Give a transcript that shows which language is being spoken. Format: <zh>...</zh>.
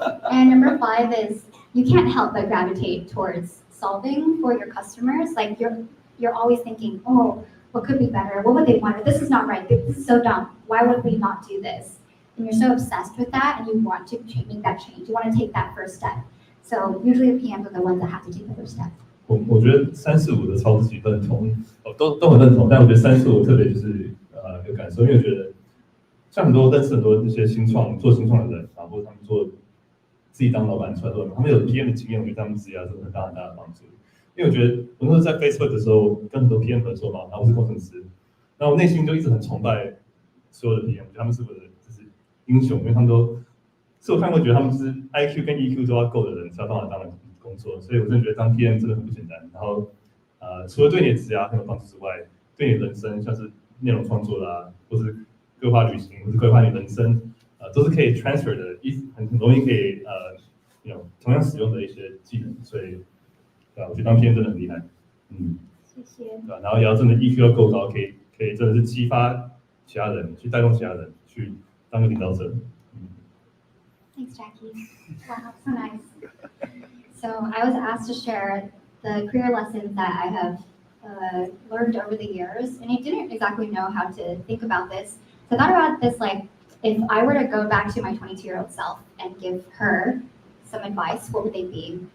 <en>And number 5 is you can't help but gravitate towards solving for your customers. Like you're always thinking, oh, what could be better? What would they want? This is not right. This is so dumb. Why would we not do this? And you're so obsessed with that, and you want to make that change. You want to take that first step. So usually the PMs are the ones that have to take the first step.</en> <zh>我觉得3、4、5的超自己认同，都很认同，但我觉得3、4、5特别就是有感受，因为我觉得像认识很多那些做新创的人，然后他们做自己当老板出来的，他们有 PM 的经验，我觉得他们职业真的很大的帮助。因为我觉得我那时候在 Facebook 的时候跟很多 PM 合作嘛，然后我是工程师，然后我内心就一直很崇拜所有的 PM， 我觉得他们是我的就是英雄，因为他们都是我看过觉得他们就是 IQ 跟 EQ 都要够的人才有办法当工作，所以我真的觉得当 PM 真的很不简单。然后除了对你的职业很有帮助之外，对你的人生像是内容创作啦，或是规划旅行，或是规划你人生，都是可以 transfer 的，很容易可以同样使用的一些技能，所以对吧？我觉得当 PM 真的很厉害，谢谢。对吧？然后也要真的 EQ 要够高，可以真的是激发其他人，去带动其他人，去当个领导者。</zh> <en>Thanks, Jackie. Wow, so nice. So I was asked to share the career lessons that I have learned over the years, and I didn't exactly know how to think about this. So I thought about this like, if I were to go back to my 22-year-old self and give her some advice, what would they be?</en>